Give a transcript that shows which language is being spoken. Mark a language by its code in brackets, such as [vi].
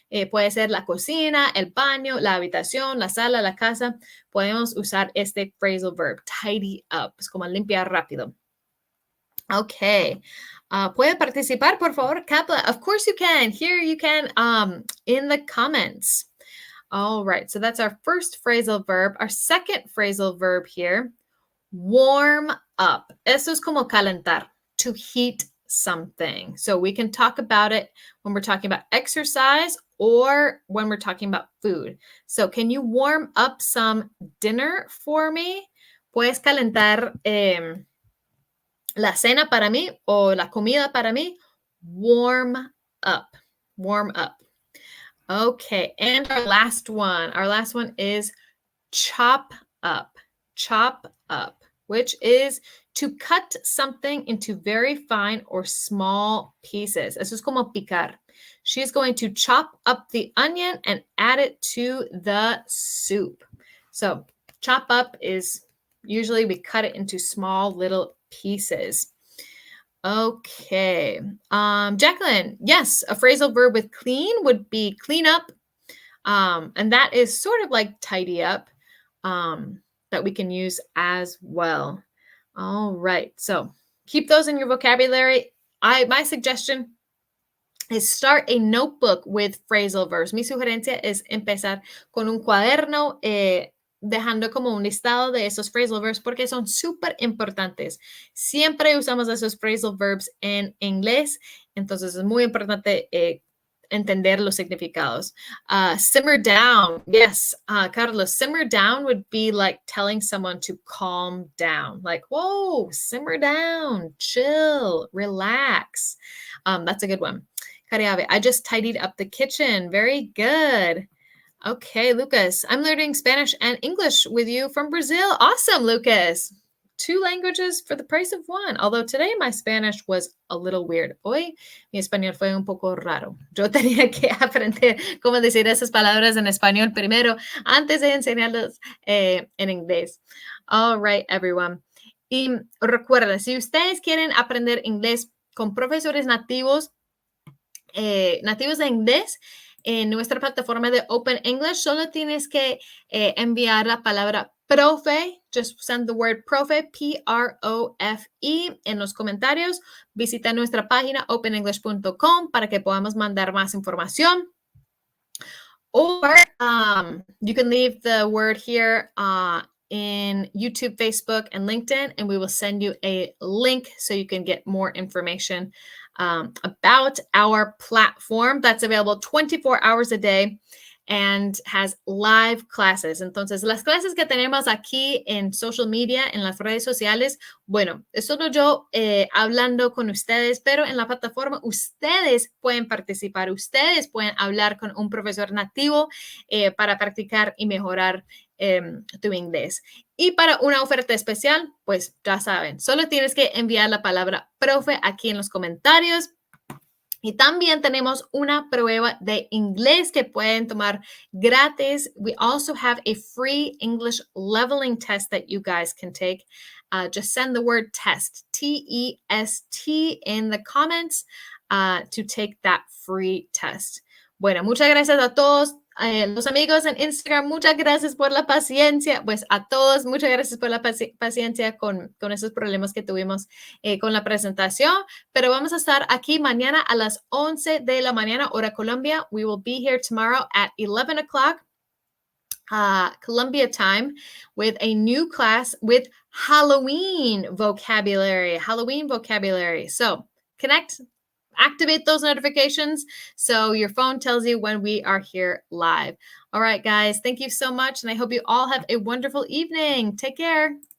[es] Puede ser la cocina, el baño, la habitación, la sala, la casa. Podemos usar este phrasal verb, tidy up. Es como limpiar rápido. Okay. ¿Puede participar, por favor, Kapla? [en] Of course you can. Here you can in the comments. All right. So that's our first phrasal verb. Our second phrasal verb here, warm up. [es] Eso es como calentar, [en] to heat something. So we can talk about it when we're talking about exercise or when we're talking about food. So can you warm up some dinner for me? [es] ¿Puedes calentar la cena para mí o la comida para mí? [en] Warm up. Warm up. Okay, and our last one is chop up. Chop up, which is to cut something into very fine or small pieces. [es] Eso es como picar. [en] She's going to chop up the onion and add it to the soup. So chop up is usually we cut it into small little pieces. Okay. Jacqueline, yes, a phrasal verb with clean would be clean up. And that is sort of like tidy up that we can use as well. All right. So keep those in your vocabulary. My suggestion is start a notebook with phrasal verbs. [es] Mi sugerencia es empezar con un cuaderno dejando como un listado de esos phrasal verbs porque son súper importantes. Siempre usamos esos phrasal verbs en inglés, entonces es muy importante entender los significados. [en] Simmer down. Yes, Carlos, simmer down would be like telling someone to calm down. Like, whoa, simmer down, chill, relax. That's a good one. Cariave, I just tidied up the kitchen. Very good. Okay, Lucas, I'm learning Spanish and English with you from Brazil. Awesome, Lucas. 2 languages for the price of 1. Although today my Spanish was a little weird. [es] Hoy mi español fue un poco raro. Yo tenía que aprender cómo decir esas palabras en español primero antes de enseñarlas en inglés. [en] All right, everyone. [es] Y recuerden, si ustedes quieren aprender inglés con profesores nativos de inglés, en nuestra plataforma de Open English, solo tienes que enviar la palabra profe, [en] just send the word profe, [es] P-R-O-F-E, en los comentarios. Visita nuestra página openenglish.com para que podamos mandar más información. [en] Or you can leave the word here in YouTube, Facebook, and LinkedIn, and we will send you a link so you can get more information about our platform that's available 24 hours a day and has live classes. [es] Entonces, las clases que tenemos aquí en social media, en las redes sociales, bueno, es solo yo hablando con ustedes, pero en la plataforma ustedes pueden participar, ustedes pueden hablar con un profesor nativo para practicar y mejorar tu inglés. Y para una oferta especial, pues ya saben, solo tienes que enviar la palabra profe aquí en los comentarios Y también tenemos una prueba de inglés que pueden tomar gratis. [en] We also have a free English leveling test that you guys can take. Just send the word test, T-E-S-T, in the comments to take that free test. [es] Bueno, muchas gracias a todos. Los amigos en Instagram, muchas gracias por la paciencia. Pues a todos, muchas gracias por la paciencia con esos problemas que tuvimos con la presentación. Pero vamos a estar aquí mañana a las 11 de la mañana, hora Colombia. [en] We will be here tomorrow at 11 o'clock. Colombia time with a new class with Halloween vocabulary. So connect, activate those notifications so your phone tells you when we are here live. All right, guys, thank you so much. And I hope you all have a wonderful evening. Take care.